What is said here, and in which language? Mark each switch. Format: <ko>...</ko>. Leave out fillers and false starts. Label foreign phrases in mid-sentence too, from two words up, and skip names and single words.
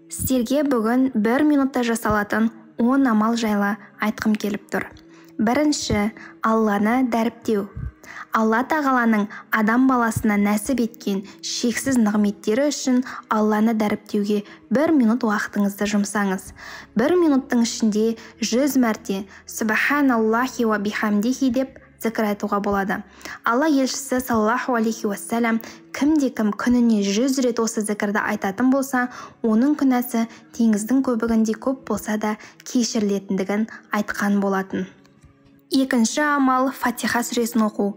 <kk>Сіздерге бүгін 1 минутта жасалатын 10 амал жайлы айтқым келіп тұр. Бірінші, Алланы дәріптеу. Алла тағаланың адам баласына нәсіп еткен шексіз нығметтері үшін Алланы дәріптеуге 1 минут уақытыңызды жұмсаңыз. 1 минуттың ішінде 100 мәрте</kk> <ar>سبحان الله وبحمده</ar> <kk>деп зікір айтуға болады. Алла елшісі</kk> <ar>صلى الله عليه وسلم</ar> <kk>кімде-кім күніне 100 рет осы зікірді айтатын болса, оның күнәсі теңіздің көбігіндей көп болса да кешірілетіндігін айтқан болатын. Екінші амал Фатиха сүресін оқу.</kk>